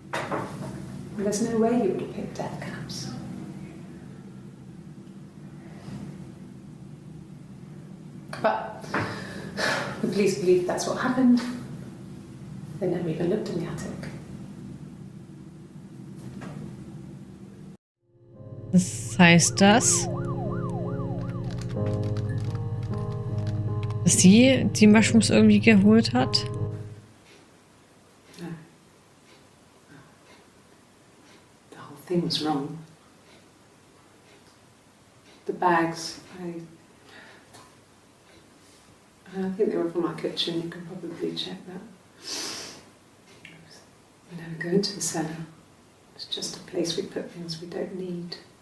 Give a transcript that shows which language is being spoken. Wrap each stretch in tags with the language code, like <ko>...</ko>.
<en>And there's no way he would have picked death caps. But the police believe that's what happened. They never even looked in the attic.</en> <de>Das heißt dass sie die Mushrooms irgendwie geholt hat?</de> <en>No. The whole thing was wrong. The bags, I think they were from our kitchen, you can probably check that. We never go into the cellar. It's just a place we put things we don't need.</en>